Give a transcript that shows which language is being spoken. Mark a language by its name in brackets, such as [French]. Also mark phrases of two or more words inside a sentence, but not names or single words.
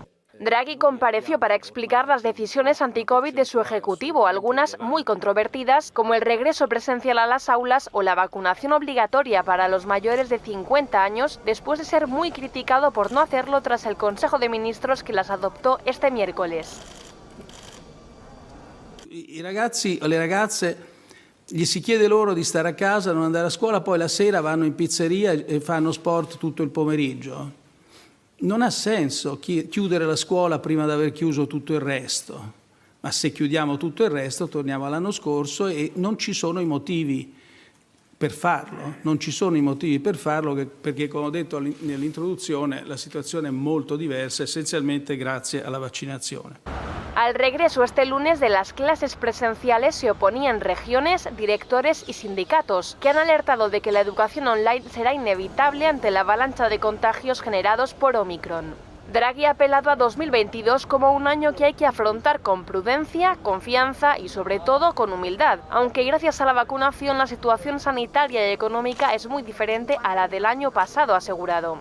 [Spanish] Draghi compareció para explicar las decisiones anti-COVID de su ejecutivo, algunas muy controvertidas, como el regreso presencial a las aulas o la vacunación obligatoria para los mayores de 50 años, después de ser muy criticado por no hacerlo tras el Consejo de Ministros que las adoptó este miércoles. [Italian] I ragazzi o le ragazze gli si chiede loro di stare a casa, non andare a scuola, poi la sera vanno in pizzeria e fanno sport tutto il pomeriggio. Non ha senso chiudere la scuola prima di aver chiuso tutto il resto, ma se chiudiamo tutto il resto torniamo all'anno scorso e non ci sono i motivi per farlo, perché come ho detto nell'introduzione la situazione è molto diversa, essenzialmente grazie alla vaccinazione. [Spanish] Al regreso este lunes de las clases presenciales se oponían regiones, directores y sindicatos, que han alertado de que la educación online será inevitable ante la avalancha de contagios generados por Omicron. Draghi ha apelado a 2022 como un año que hay que afrontar con prudencia, confianza y sobre todo con humildad, aunque gracias a la vacunación la situación sanitaria y económica es muy diferente a la del año pasado, ha asegurado.